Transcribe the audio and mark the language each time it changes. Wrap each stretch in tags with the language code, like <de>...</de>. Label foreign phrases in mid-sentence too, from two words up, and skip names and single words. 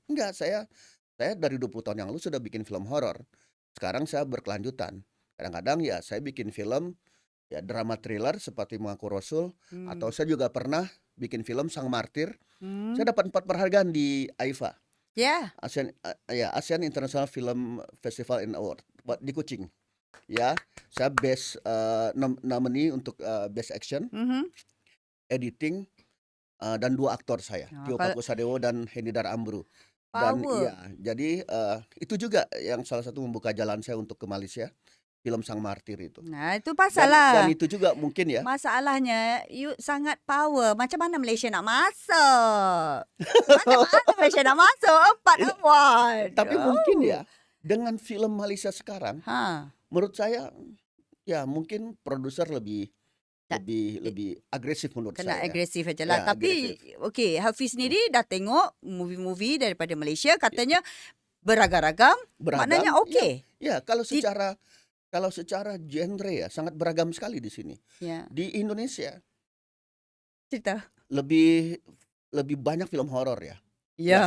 <id>Enggak, saya dari 20 tahun yang lalu sudah bikin film horor. Sekarang saya berkelanjutan. Kadang-kadang ya saya bikin film ya drama thriller seperti Mengaku Rasul, atau Hmm. saya juga pernah bikin film Sang Martir. Hmm. Saya dapat 4 penghargaan di AIFA, Ya. ASEAN International Film Festival and Award di Kuching. Ya, saya</id> <en>best nominee</en> <id>untuk best action, Mhm. editing, dan 2 aktor saya,</id> <ms>Nah,</ms> <id>Tio</id> <ms>kalau</ms> <id>Pakusadewo dan Hendy Darambru. Dan</id> <ms>power.</ms> <id>iya, jadi itu juga yang salah satu membuka jalan saya untuk ke Malaysia, film Sang Martir itu. Nah, itu Dan</id> <ms>pasalah.</ms> <id>itu juga mungkin ya.</id> <ms>Masalahnya, you sangat power. Macam mana Malaysia nak masuk? Macam mana Malaysia nak masuk? 4</ms> <id>Ini</id> <ms>award.</ms> <id>tapi mungkin Oh. ya dengan film Malaysia sekarang, Ha. menurut saya ya mungkin produser lebih</id> <ms>Tak,</ms> <id>lebih agresif menurut</id> <ms>kena</ms> <id>saya.</id> <ms>agresif aja lah.</ms> <id>Ya,</id> <ms>Tapi,</ms> <id>agresif.</id> <ms>okey, Hafiz sendiri dah tengok movie-movie daripada Malaysia. Katanya beragam-ragam. Maknanya</ms> <id>Beragam, ya,</id> <ms>okey.</ms> <id>ya kalau secara genre ya sangat beragam sekali di sini.</id> <ms>Ya,</ms> <id>Di Indonesia</id> <ms>cerita.</ms> <id>lebih banyak film horor ya. Ya,</id>